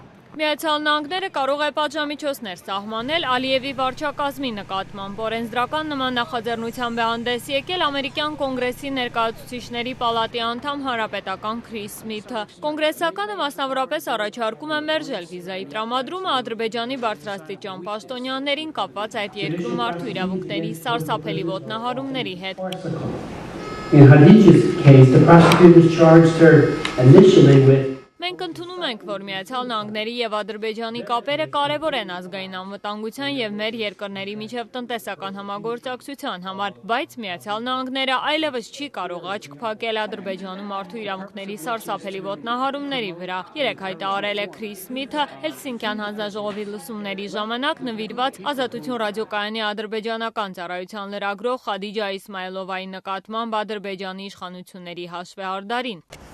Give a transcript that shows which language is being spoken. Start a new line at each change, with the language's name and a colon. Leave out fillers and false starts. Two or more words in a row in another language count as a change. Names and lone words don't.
Armenian: Միացյալ Նահանգները կարող է պատժամիջոցներ սահմանել Ալիևի վարչակազմի նկատմամբ։ Օրենսդրական նման նախաձեռնությամբ է հանդես եկել ամերիկյան կոնգրեսի ներկայացուցիչների պալատի անդամ հանրապետական Քրիս Սմիթը։ Կոնգրեսականը մասնավորապես առաջարկում է մերժել վիզայի տրամադրումը Ադրբեջանի բարձրաստիճան պաշտոնյաներին կապված այդ երկրում մարդու իրավունքների սարսափելի ոտնահարումների հետ։
English: In Khadijah's case, the prosecutors charged her initially with
Armenian: Մենք ընդունում ենք, որ Միացյալ Նահանգների եւ Ադրբեջանի կապերը կարևոր են ազգային անվտանգության եւ մեր երկրների միջև տնտեսական համագործակցության համար, բայց Միացյալ Նահանգները այլևս չի կարող աչք փակել Ադրբեջանում մարդու իրավունքների սարսափելի ոտնահարումների վրա։ Երեկ հայտարարել է Քրիս Սմիթը Հելսինկյան հանձնաժողովի լսումների ժամանակ նվիրված Ազատություն ռադիոկայանի ադրբեջանական ծառայության լրագրող Խադիջա Իսմայելովայի նկատմամբ Ադրբեջանի իշխանությունների հաշվեհարդարին։